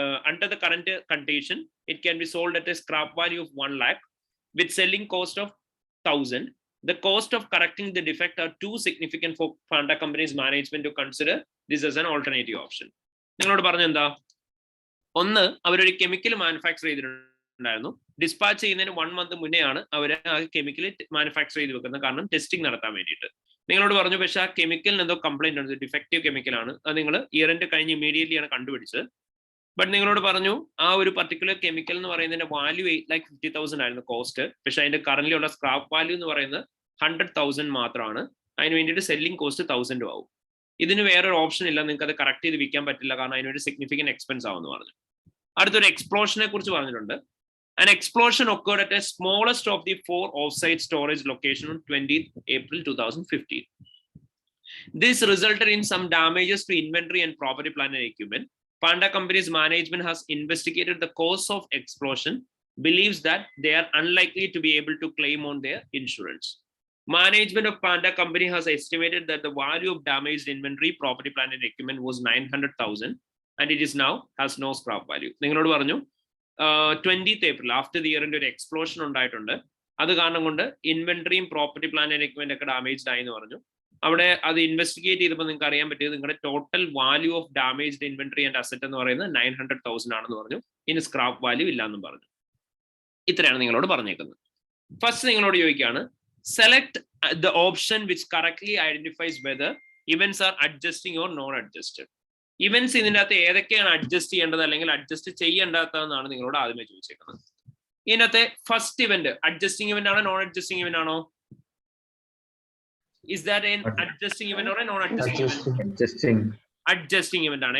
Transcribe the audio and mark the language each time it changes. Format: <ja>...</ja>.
<en>Under the current year condition, it can be sold at a scrap value of 1 lakh with selling cost of 1,000. The cost of correcting the defect are too significant for Panda Company's management to consider this as an alternative option.</en> <ml>നിങ്ങളോട് പറഞ്ഞ എന്താ? ഒന്ന്, അവരൊരു chemical manufacture ചെയ്തിട്ടുണ്ടായിരുന്നു. Dispatch ചെയ്യുന്നതിന് 1 month മുന്നേ ആണ് അവർ ആ കെമിക്കൽ മാനുഫാക്ചർ ചെയ്ത് വെക്കുന്നത്. കാരണം ടെസ്റ്റിംഗ് നടത്താൻ വേണ്ടിയിട്ട്. നിങ്ങളോട് പറഞ്ഞു പക്ഷേ ആ കെമിക്കലിന് എന്തോ കംപ്ലൈന്റ് ഉണ്ട്, ഡിഫക്റ്റീവ് കെമിക്കലാണ്. അത് നിങ്ങൾ ഇയർ എൻഡ് കഴിഞ്ഞ് ഇമീഡിയറ്റ്ലി ആണ് കണ്ടുപിടിച്ചത്. ബട്ട് നിങ്ങളോട് പറഞ്ഞു ആ ഒരു പർട്ടിക്കുലർ കെമിക്കൽ എന്ന് പറയുന്നതിന്റെ വാല്യൂ 8,50,000 ആയിരുന്നു കോസ്റ്റ്. പക്ഷെ അതിന്റെ കറന്റ് ഉള്ള സ്ക്രാപ്പ് വാല്യൂ എന്ന് പറയുന്നത് 100,000 മാത്രമാണ്. അതിന് വേണ്ടിയിട്ട് സെല്ലിംഗ് കോസ്റ്റ് 1,000 ആവും. ഇതിന് വേറൊരു ഓപ്ഷൻ ഇല്ല, നിങ്ങൾക്ക് അത് കറക്റ്റ് ചെയ്ത് വിൽക്കാൻ പറ്റില്ല, കാരണം അതിനൊരു സിഗ്നിഫിക്കന്റ് എക്സ്പെൻസ് ആവുമെന്ന് പറഞ്ഞു. അടുത്തൊരു എക്സ്പ്ലോഷനെ കുറിച്ച് പറഞ്ഞിട്ടുണ്ട്.</ml> <en>An explosion occurred at a smallest of the 4 offsite storage locations on 20th April 2015. This resulted in some damages to inventory and property, plant and equipment. Panda Company's management has investigated the cause of explosion, believes that they are unlikely to be able to claim on their insurance. Management of Panda Company has estimated that the value of damaged inventory, property, plant and equipment was 900,000 and it is now has no scrap value.</en> <ml>നിങ്ങളോട് പറഞ്ഞു</ml> <en>20th April after the year</en> <ml>ന്റെ ഒരു explosion ഉണ്ടായിട്ടുണ്ട്. അത് കാരണം കൊണ്ട് ഇൻവെന്ററിയും property plant and equipment ഒക്കെ damaged ആയി എന്ന് പറഞ്ഞു. അവിടെ അത് ഇൻവെസ്റ്റിഗേറ്റ് ചെയ്തപ്പോൾ നിങ്ങൾക്ക് അറിയാൻ പറ്റിയത് നിങ്ങളുടെ total value of damaged inventory and asset എന്ന് പറയുന്നത് 900,000 ആണെന്ന് പറഞ്ഞു. ഇനി സ്ക്രാപ്പ് വാല്യൂ ഇല്ല എന്നും പറഞ്ഞു. ഇത്രയാണ് നിങ്ങളോട് പറഞ്ഞേക്കുന്നത്.</ml> <en>First നിങ്ങളോട് ചോദിക്കുകയാണ്, select the option which correctly identifies whether events are adjusting or non adjusted.</en> <ml>Events ഇതിൻ്റെ അകത്ത് ഏതൊക്കെയാണ് അഡ്ജസ്റ്റ് ചെയ്യേണ്ടത് അല്ലെങ്കിൽ അഡ്ജസ്റ്റ് ചെയ്യേണ്ടാത്തതെന്നാണ് നിങ്ങളോട് ആദ്യമേ ചോദിച്ചേക്കുന്നത്. ഇതിനകത്തെ ഫസ്റ്റ് ഇവന്റ് അഡ്ജസ്റ്റിംഗ് ഇവന്റ് ആണോ നോൺ അഡ്ജസ്റ്റിംഗ് ഇവന്റ് ആണോ?</ml> <en>Is that an adjusting event or a non adjusting event? Adjusting event ആണ്.</en>